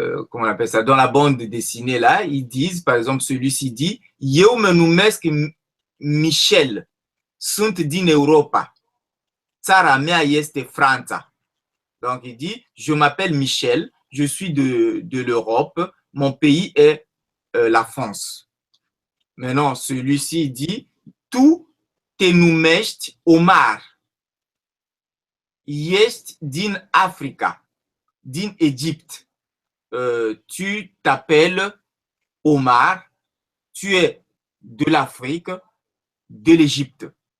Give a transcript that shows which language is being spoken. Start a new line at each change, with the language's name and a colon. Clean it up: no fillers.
French: comment on appelle ça? Dans la bande dessinée, là, ils disent, par exemple, celui-ci dit «
Romanian: Eu mă numesc Michel, sunt din Europa. Țara mea este Franța.
French: » Donc, il dit « Je m'appelle Michel, je suis de l'Europe, mon pays est la France. » Maintenant, celui-ci dit «
Romanian: tu te numești Omar. Ești din Africa, din Égypte.
French: Tu t'appelles Omar, tu es de l'Afrique, de l'Égypte.